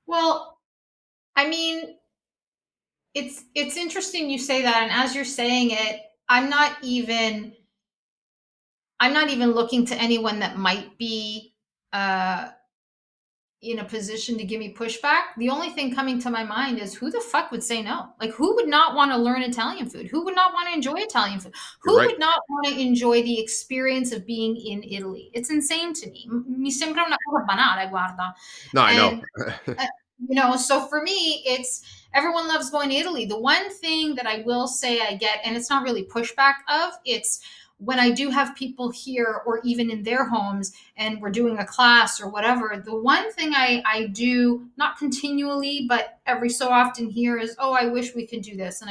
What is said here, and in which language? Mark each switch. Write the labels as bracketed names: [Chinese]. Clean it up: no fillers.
[English] Well, I mean, it's interesting you say that, and as you're saying it, I'm not even looking to anyone that might be uh in a position to give me pushback. The only thing coming to my mind is, who the fuck would say no? Like, who would not want to learn Italian food? Who would not want to enjoy Italian food? You're Who right. would not want to enjoy the experience of being in Italy? It's insane to me. [Italian] Mi sembra una cosa banale, guarda. [English] No, I know. And uh, you know, so for me, it's everyone loves going to Italy. The one thing that I will say I get, and it's not really pushback of, it's when I do have people here or even in their homes and we're doing a class or whatever, the one thing I do, not continually, but every so often here is, oh, I wish we could do this.